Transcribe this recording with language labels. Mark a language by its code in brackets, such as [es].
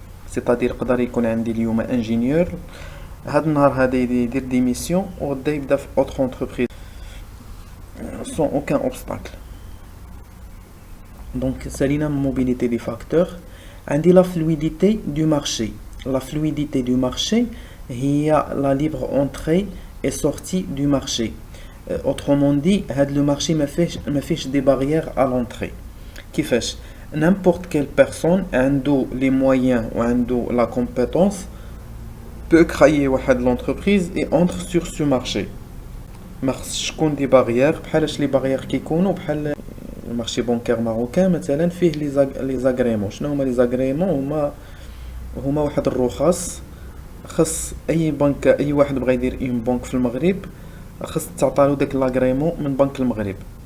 [ar] سيتادير يقدر يكون عندي اليوم انجينيور، هاد النهار هذا يدير دي ميسيون وغدا يبدا في اوتر انتربريز سون اوكان اوبستاكل. دونك سالينا موبيليتي دي فاكتور. عندي لا فلويديتي دو مارشي. [fr] لا فلويديتي دو مارشي هي لا ليبر انتري et sortie du marché. Autrement dit, le marché m'affiche des barrières à l'entrée. Qui fait n'importe quelle personne ayant les moyens ou ayant la compétence peut créer l'entreprise et entre sur ce marché. [ar] ماخصش تكون [fr] des barrières [ar] بحال [fr] les barrières [ar] كيكونوا بحال المارشي بانكير ماروكان مثلا فيه لي زاغريمون. شنو هما لي زاغريمون؟ هما واحد الرخص خص اي بنك، اي واحد بغى يدير اون بنك في المغرب خص تعطالو داك لاغريمون من بنك المغرب.